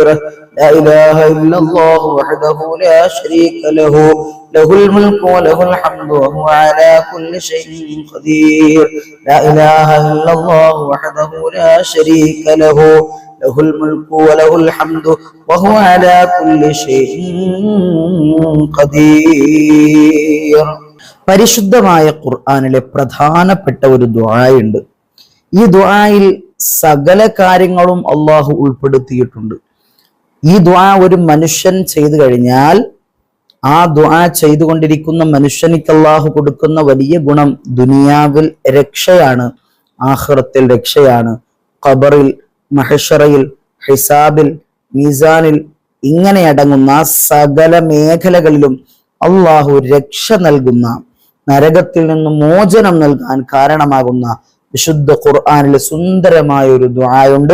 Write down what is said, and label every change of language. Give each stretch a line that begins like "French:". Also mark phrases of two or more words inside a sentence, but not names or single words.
Arabic: لا إله إلا الله وحده لا شريك له له الملك وله الحمد وهو على كل شيء قدير. لا إله إلا الله وحده لا شريك له له الملك وله الحمد وهو على كل شيء قدير.
Malayalam: പരിശുദ്ധമായ ഖുർആനിലെ പ്രധാനപ്പെട്ട ഒരു ദുആയുണ്ട്. ഈ ദുആയിൽ സകല കാര്യങ്ങളും അള്ളാഹു ഉൾപ്പെടുത്തിയിട്ടുണ്ട്. ഈ ദുആ ഒരു മനുഷ്യൻ ചെയ്തു കഴിഞ്ഞാൽ ആ ദുആ ചെയ്തുകൊണ്ടിരിക്കുന്ന മനുഷ്യനിക്ക് അള്ളാഹു കൊടുക്കുന്ന വലിയ ഗുണം ദുനിയാവിൽ രക്ഷയാണ്, ആഖിറത്തിൽ രക്ഷയാണ്, ഖബറിൽ, മഹ്ശറയിൽ, ഹിസാബിൽ, മീസാനിൽ ഇങ്ങനെ അടങ്ങുന്ന സകല മേഖലകളിലും അള്ളാഹു രക്ഷ നൽകുന്ന, നരകത്തിൽ നിന്ന് മോചനം നൽകാൻ കാരണമാകുന്ന വിശുദ്ധ ഖുർആനിലെ സുന്ദരമായ ഒരു ദുആയുണ്ട്.